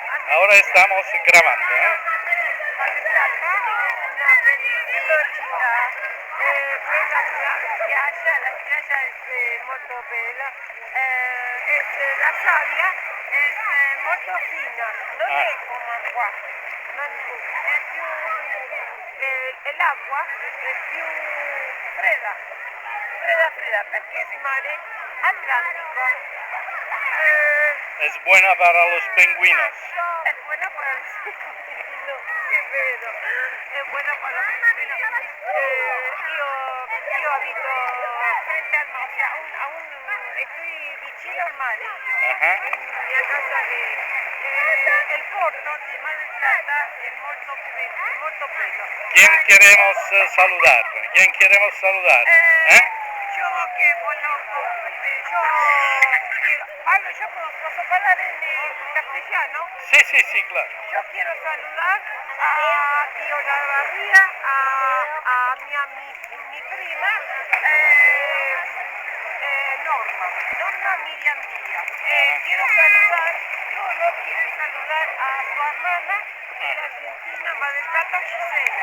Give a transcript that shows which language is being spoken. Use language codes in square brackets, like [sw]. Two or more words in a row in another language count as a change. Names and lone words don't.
[es] Ahora estamos grabando, ¿eh? [it] Una bellissima città, bella spiaggia, la spiaggia è molto bella, la sabbia è molto fina, non è come qua, è più, l'acqua è più fredda, fredda perché è mare Atlántico. [es] Es buena para los pingüinos. Es buena para los pingüinos, [it] è vero, [es] è buena para los pingüinos. [it] Io abito [es] frente al [it] mare, cioè estoy vicino al mare io, Ajá. in mia casa che il porto di Mar del Plata è molto bello. [es] ¿Quién queremos saludar? ¿Quién queremos saludar? ¿Eh? Yo que bueno, [it] yo posso parlare in castellano. [es] Sí, claro. Yo quiero saludar a Pío Olavarría, a mi prima Norma Miriam Díaz. Quiero saludar, quiero saludar a su hermana de la Argentina, Mar del Plata, Gisela.